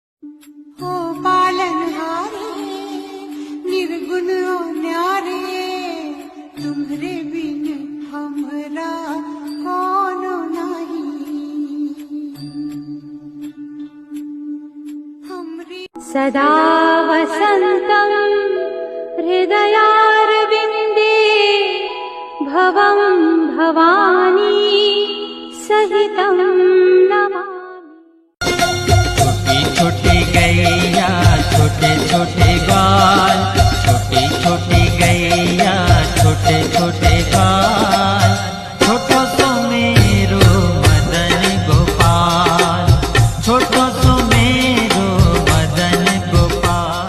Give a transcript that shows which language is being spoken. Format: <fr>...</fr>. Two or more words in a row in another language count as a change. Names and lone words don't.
<bho>ओ पालनहारे निर्गुण ओ न्यारे, तुम्हरे बिन हमरा कोनो नहीं। हमरी</bho> <sa>सदा वसन्तं हृदयारविन्दे भवं भवानी सहितं नमामि।</sa> <bra>छोटी छोटी गैया छोटे छोटे गाल, छोटी छोटी गैया छोटे छोटे गाल, छोटो सो मेरो मदन गोपाल, छोटो सो मेरो मदन गोपाल।</bra>